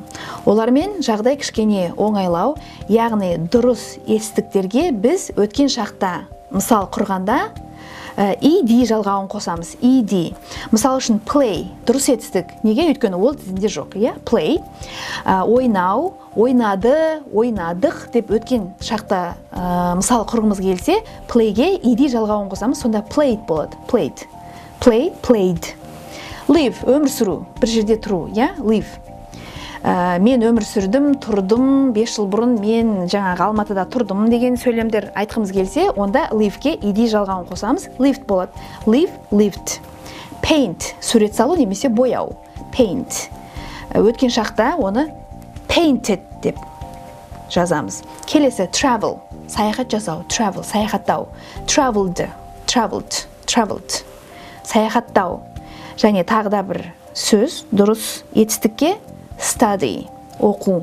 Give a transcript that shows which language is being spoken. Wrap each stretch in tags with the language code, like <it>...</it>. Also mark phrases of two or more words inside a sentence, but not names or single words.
<kk>Олармен жағдай кішкене оңайлау, яғни дұрыс етістіктерге біз өткен шақта мысал құрғанда ed жалғауын қосамыз. ed. Мысал үшін play дұрыс етістік. Неге? Өйткені ол тізімде жоқ. Play. Ойнау, ойнады, ойнадық деп өткен шақта мысал құрғымыз келсе, playге ed жалғауын қосамыз. Сонда played болады.</kk> <en>Played. Play, played. Live,</en> <kk>өмір сүру. Бір жерде тұру. Live. Мен өмір сүрдім, тұрдым, 5 жыл бұрын мен жаңағы Алматыда тұрдым деген сөйлемдер айтқымыз келсе, онда live-ге ed жалғауын қосамыз. Lived болады.</kk> <en>Live, lived. Paint,</en> <kk>сурет салу немесе бояу. Paint. Өткен шақта оны painted деп жазамыз. Келесі travel, саяхат жасау. Travel, саяхаттау.</kk> <en>Traveled, traveled, traveled.</en> <kk>Саяхаттау. Және тағы да бір сөз, дұрыс етістікке study, оқу.</kk>